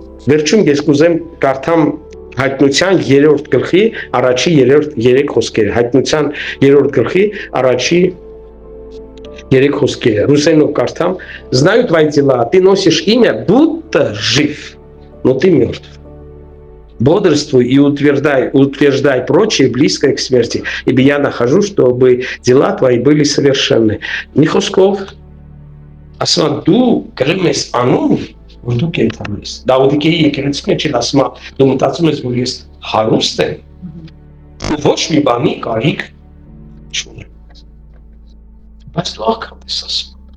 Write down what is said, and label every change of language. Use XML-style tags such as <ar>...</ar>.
<hy>Վերջում ես կուզեմ կարդամ Հայտնության 3-րդ գլխի առաջի 3 խոսքերը, Հայտնության 3-րդ գլխի առաջի 3 խոսքերը, ռուսերենով կարդամ,</hy> <ru>знаю твои дела, ты носишь имя, будто жив, но ты мертв. Бодрствуй и утверждай прочее, близкое к смерти, ибо я нахожу, чтобы дела твои были совершенны. Не</ru> <hy>խոսքով, ասում դու գրում ես անուն, որ դու կենթանի ես։ Դավիթի եկեղեցի մեջ էլ ասում է, դու մտածում ես, որ ես հարուստ եմ, ոչ մի բանի կարիք չունեմ։ Բայց դու աղքատ ես ասում։</hy>